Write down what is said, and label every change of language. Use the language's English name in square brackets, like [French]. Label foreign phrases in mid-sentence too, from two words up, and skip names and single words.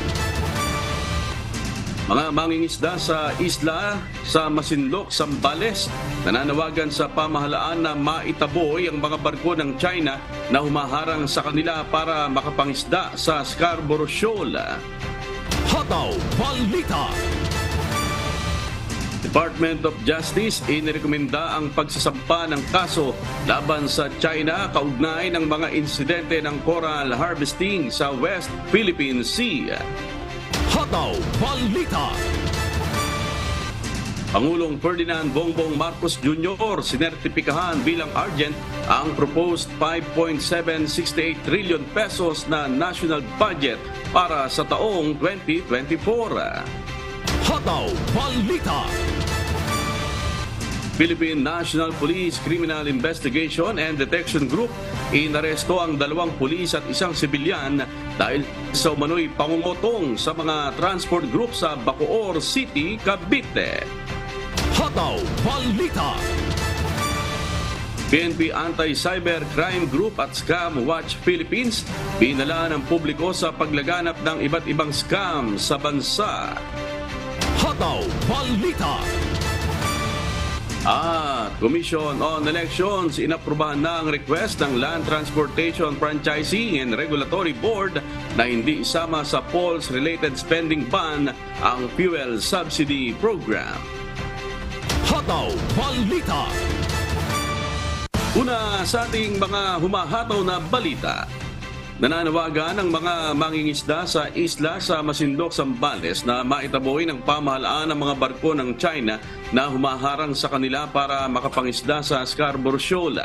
[Filipino] Mga mangingisda sa isla sa Masinloc, Zambales, nananawagan sa pamahalaan na maitaboy ang mga barko ng China na humaharang sa kanila para makapangisda sa Scarborough Shoal. Hataw Balita. Department of Justice inirekomenda ang pagsasampa ng kaso laban sa China kaugnay ng mga insidente ng [English] coral harvesting [Filipino] sa West Philippine Sea. Hataw Balita. Pangulong Ferdinand Bongbong Marcos Jr. sinertipikahan bilang Argent ang [English] proposed 5.768 trillion pesos [Filipino] na [English] national budget [Filipino] para sa taong 2024. Hataw Balita. Philippine National Police Criminal Investigation and Detection Group inaresto ang 2 pulis at 1 sibilyan dahil sa umano'y pangungutong sa mga transport group sa Bacoor City, Cavite. Hataw Balita. PNP Anti-Cybercrime Group at Scam Watch Philippines binala ng publiko sa paglaganap ng iba't ibang scam sa bansa. Hataw Balita. At Commission on Elections inaprubahan na ang request ng Land Transportation Franchising and Regulatory Board na hindi isama sa [English] polls-related spending ban [Filipino] ang [English] fuel subsidy program. [Filipino] Hataw Balita. Una sa ating mga humahataw na balita. Nananawagan ang mga mangingisda sa isla sa Masinloc, Zambales na maitaboy ng pamahalaan ng mga barko ng China na humaharang sa kanila para makapangisda sa Scarborough Shoal.